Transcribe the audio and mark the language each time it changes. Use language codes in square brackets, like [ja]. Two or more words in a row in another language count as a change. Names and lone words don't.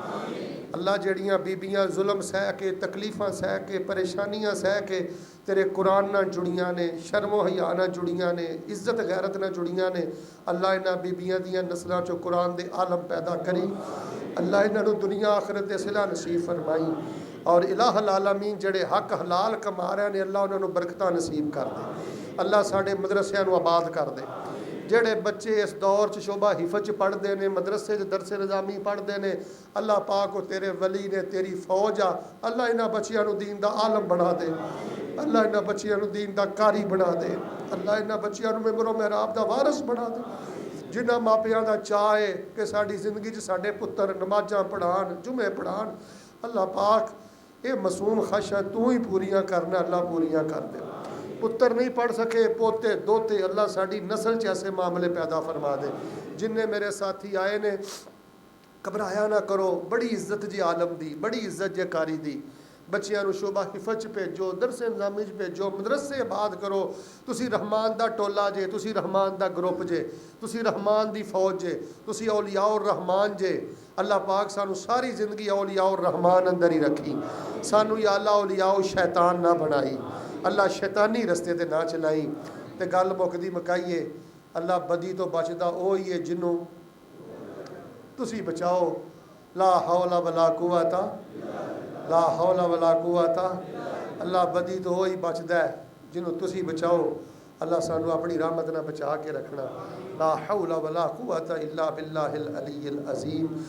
[pa] ਅੱਲਾਹ ਜਿਹੜੀਆਂ ਬੀਬੀਆਂ ਜ਼ੁਲਮ ਸਹਿ ਕੇ, ਤਕਲੀਫ਼ਾਂ ਸਹਿ ਕੇ, ਪਰੇਸ਼ਾਨੀਆਂ ਸਹਿ ਕੇ ਤੇਰੇ ਕੁਰਾਨ ਨਾਲ ਜੁੜੀਆਂ ਨੇ, ਸ਼ਰਮੋ ਹਯਾ ਨਾਲ ਜੁੜੀਆਂ ਨੇ, ਇੱਜ਼ਤ ਗ਼ੈਰਤ ਨਾਲ ਜੁੜੀਆਂ ਨੇ। ਅੱਲਾਹ ਇਨ੍ਹਾਂ ਬੀਬੀਆਂ ਦੀਆਂ ਨਸਲਾਂ ਚੋ ਕੁਰਾਨ ਦੇ ਆਲਮ ਪੈਦਾ ਕਰੀ, ਅੱਲਾਹ ਇਨ੍ਹੋਂ ਦੁਨੀਆ ਆਖ਼ਿਰਤ ਦੇ ਸਿਲਾ ਨਸੀਬ ਫ਼ਰਮਾਈ। ਔਰ ਇਲਾਹੁਲ ਆਲਮੀਨ ਜਿਹੜੇ ਹੱਕ ਹਲਾਲ ਕਮਾ ਰਹੇ ਨੇ, ਅੱਲਾਹ ਉਨ੍ਹੋਂ ਨੇ ਬਰਕਤਾਂ ਨਸੀਬ ਕਰ ਦੇ, ਅੱਲਾਹ ਸਾਡੇ ਮਦਰਸਿਆਂ ਨੂੰ ਆਬਾਦ ਕਰ ਦੇ, अल्लाह साढ़े मदरसियां नूं आबाद कर दे, ਜਿਹੜੇ ਬੱਚੇ ਇਸ ਦੌਰ 'ਚ ਸ਼ੋਭਾ ਹਿਫਜ਼ 'ਚ ਪੜ੍ਹਦੇ ਨੇ, ਮਦਰਸੇ 'ਚ ਦਰਸੇ ਨਿਜ਼ਾਮੀ ਪੜ੍ਹਦੇ ਨੇ, ਅੱਲਾਹ ਪਾਕ ਉਹ ਤੇਰੇ ਵਲੀ ਨੇ, ਤੇਰੀ ਫੌਜ ਆ। ਅੱਲਾਹ ਇਹਨਾਂ ਬੱਚਿਆਂ ਨੂੰ ਦੀਨ ਦਾ ਆਲਮ ਬਣਾ ਦੇ। ਅੱਲਾਹ ਇਹਨਾਂ ਬੱਚਿਆਂ ਨੂੰ ਦੀਨ ਦਾ ਕਾਰੀ ਬਣਾ ਦੇ। ਅੱਲਾਹ ਇਹਨਾਂ ਬੱਚਿਆਂ ਨੂੰ ਮਿੰਬਰੋ ਮਿਹਰਾਬ ਦਾ ਵਾਰਿਸ ਬਣਾ ਦੇ। ਜਿਨ੍ਹਾਂ ਮਾਪਿਆਂ ਦਾ ਚਾਅ ਹੈ ਕਿ ਸਾਡੀ ਜ਼ਿੰਦਗੀ 'ਚ ਸਾਡੇ ਪੁੱਤਰ ਨਮਾਜ਼ਾਂ ਪੜ੍ਹਾਉਣ, ਜੁਮੇ ਪੜ੍ਹਾਉਣ, ਅੱਲਾਹ ਪਾਕ ਇਹ ਮਾਸੂਮ ਖਵਾਇਸ਼ਾਂ ਤੂੰ ਹੀ ਪੂਰੀਆਂ ਕਰਨਾ। ਅੱਲਾਹ ਪੂਰੀਆਂ ਕਰ ਦੇ। ਪੁੱਤਰ ਨਹੀਂ ਪੜ੍ਹ ਸਕੇ, ਪੋਤੇ ਦੋਤੇ, ਅੱਲਾਹ ਸਾਡੀ ਨਸਲ ਚ ਐਸੇ ਮਾਮਲੇ ਪੈਦਾ ਫ਼ਰਮਾ ਦੇ। ਜਿੰਨੇ ਮੇਰੇ ਸਾਥੀ ਆਏ ਨੇ, ਘਬਰਾਇਆ ਨਾ ਕਰੋ, ਬੜੀ ਇੱਜ਼ਤ ਜੀ ਆਲਮ ਦੀ, ਬੜੀ ਇੱਜ਼ਤ ਜੇ ਕਾਰੀ ਦੀ। ਬੱਚੀਆਂ ਨੂੰ ਸ਼ੋਭਾ ਹਿਫ਼ਜ਼ ਭੇਜੋ, ਦਰਸੇ ਨਿਜ਼ਾਮੀ ਭੇਜੋ, ਮਦਰਸੇ ਆਬਾਦ ਕਰੋ। ਤੁਸੀ ਰਹਿਮਾਨ ਦਾ ਟੋਲਾ ਜੇ, ਤੁਸੀ ਰਹਿਮਾਨ ਦਾ ਗਰੁੱਪ ਜੇ, ਤੁਸੀ ਰਹਿਮਾਨ ਦੀ ਫ਼ੌਜ ਜੇ, ਤੁਸੀ [ar] أولياء الرحمن [pa] ਜੇ। ਅੱਲਾਹ ਪਾਕ ਸਾਨੂੰ ਸਾਰੀ ਜ਼ਿੰਦਗੀ [ar] أولياء الرحمن [pa] ਅੰਦਰ ਹੀ ਰੱਖੀ। ਸਾਨੂੰ ਯਾ ਅੱਲਾਹ [ar] أولياء الشيطان [pa] ਨਾ ਬਣਾਈ, ਅੱਲਾਹ ਸ਼ੈਤਾਨੀ ਰਸਤੇ ਤੇ ਨਾ ਚਲਾਈ। ਤੇ ਗੱਲ ਮੁਕਦੀ ਮੁਕਾਈਏ, ਅੱਲਾਹ ਬਦੀ ਤੋ ਬਚਦਾ ਓ ਹੀ ਹੈ ਜਿਨ੍ਹੋਂ ਤੁਸੀ ਬਚਾਓ। [ar] لا حول ولا قوة، لا حول ولا قوة. [pa] ਅੱਲਾਹ ਬਦੀ ਤੋ ਹੀ ਬਚਦਾ ਹੈ ਜਿਨ੍ਹੋਂ ਤੁਸੀ ਬਚਾਓ। ਅੱਲਾਹ ਸਾਨੂੰ ਅਪਣੀ ਰਹਿਮਤ ਨਾ ਬਚਾ ਕੇ ਰੱਖਣਾ। [ar] لا حول ولا قوة إلا بالله العلي العظيم.